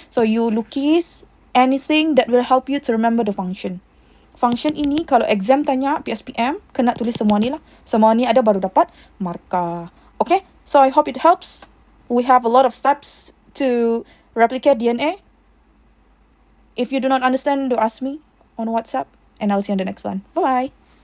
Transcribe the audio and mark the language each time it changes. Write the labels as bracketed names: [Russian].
[English] So you lukis anything that will help you to remember the function. [Malay] Function ini kalau exam tanya PSPM, kena tulis semua ni lah. Semua ni ada baru dapat markah. [English] Okay, so I hope it helps. We have a lot of steps to replicate DNA. If you do not understand, do ask me on WhatsApp and I'll see you on the next one. Bye-bye.